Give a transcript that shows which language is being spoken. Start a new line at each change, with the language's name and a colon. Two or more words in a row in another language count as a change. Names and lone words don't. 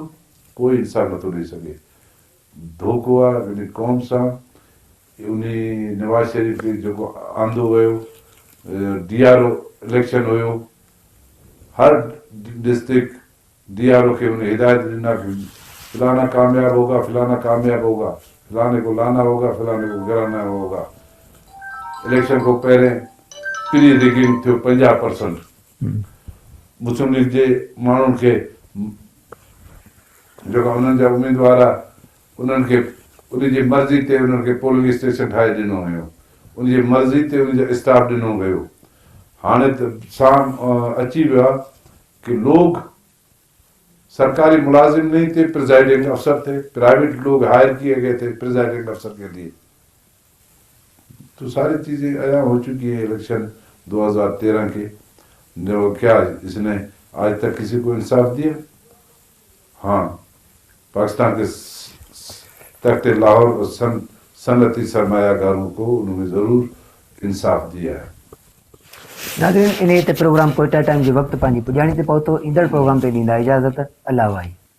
Sindhi: कोई इंसाफ़ नथो ॾेई सघे। धोखो आहे उन क़ौम सां। उन नवाज शरीफ खे जेको आंदो वियो, DRO इलेक्शन हुयो, हर डिस्ट्रिक्ट DRO खे उन हिदायत ॾिना कि
Urdu: فلانا کامیاب ہوگا، فلانا کامیاب ہوگا، فلانے کو لانا ہوگا، فلانے کو گرانا ہوگا.
Sindhi: इलेक्शन को पहले
English: pre rigging
Sindhi: थियो 50%। मुस्लिम लीग जे माण्हुनि खे जेका उन्हनि जा उम्मीदवार आहे उन्हनि खे उन जी मर्ज़ी ते उन्हनि खे पोलिंग स्टेशन ठाहे ॾिनो हुयो, उन जी मर्ज़ी ते उन जो स्टाफ ॾिनो वियो। हाणे त साम अची वियो आहे कि
Urdu: لوگ سرکاری ملازم نہیں تھے، پریزائیڈنگ افسر تھے، پرائیویٹ لوگ ہائر کیے گئے تھے پریزائیڈنگ افسر کے لیے. تو ساری چیزیں ایا ہو چکی ہے الیکشن 2013 کے. جو کیا اس نے آج تک کسی کو انصاف دیا? ہاں، پاکستان کے تختِ لاہور اور صنعتی سرمایہ گاروں کو انہوں نے ضرور انصاف دیا ہے.
Sindhi: नाज़रीन इन ते प्रोग्राम कोयटा टाइम जे वक़्तु पंहिंजी पुॼाणी ते पहुतो। ईंदड़ प्रोग्राम ते ॾींदा इजाज़त। अल्लाह वाही।